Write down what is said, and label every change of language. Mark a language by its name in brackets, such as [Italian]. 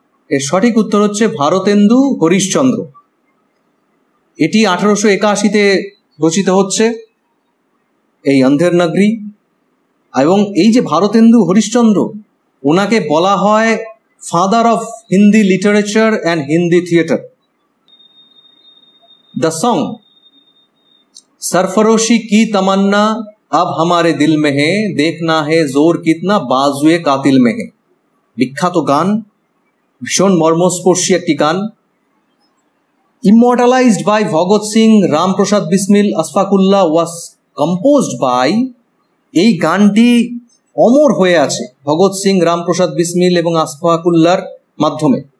[Bangla] এর সঠিক উত্তর হচ্ছে ভারতেন্দু হরিশ্চন্দ্র। এটি 1881-তে রচিত হচ্ছে এই অন্ধের নগরী। এবং এই যে ভারতেন্দু হরিশ্চন্দ্র, ওনাকে বলা হয় [English] Father of Hindi literature and Hindi theatre. The song [Hindi] सरफरोशी की तमन्ना अब हमारे दिल में है, देखना है जोर कितना बाजुए कातिल में है। [Bangla] বিখ্যাত গান, ভীষণ মর্মস্পর্শী একটি গান। [English] Immortalised by Bhagat Singh, Ramprasad Bismil, Ashfaqullah, was composed by. [Bangla] এই গানটি অমর হয়ে আছে ভগৎ সিং, রামপ্রসাদ বিসমিল এবং আশফাকুল্লাহর মাধ্যমে।